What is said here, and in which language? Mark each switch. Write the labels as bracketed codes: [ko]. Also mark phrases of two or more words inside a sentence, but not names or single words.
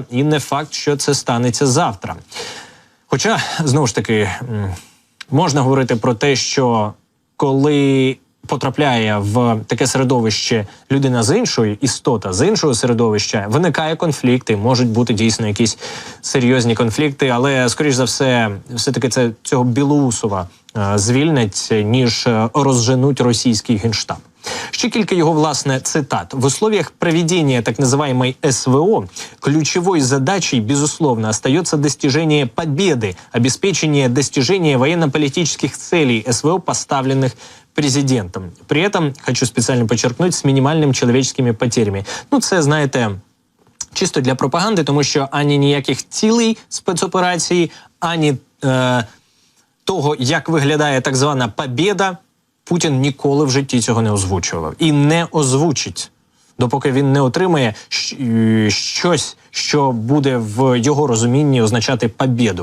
[uk] І не факт, що це станеться завтра. Хоча, знову ж таки, можна говорити про те, що коли потрапляє в таке середовище людина з іншої, істота з іншого середовища, виникає конфлікти, можуть бути дійсно якісь серйозні конфлікти, але, скоріш за все-таки цього Білоусова звільнять, ніж розженуть російський генштаб. Ще кілька его, власне, цитат. [ru] В условиях проведения так называемой СВО ключевой задачей, безусловно, остается достижение победы, обеспечение достижения военно-политических целей СВО, поставленных президентом. При этом, хочу специально подчеркнуть, с минимальными человеческими потерями. [uk] Ну, це, знаєте, чисто для пропаганди, тому що ані ніяких цілей спецоперації, ані того, як виглядає так звана побєда, Путін ніколи в житті цього не озвучував. І не озвучить, допоки він не отримає щось, що буде в його розумінні означати побєду.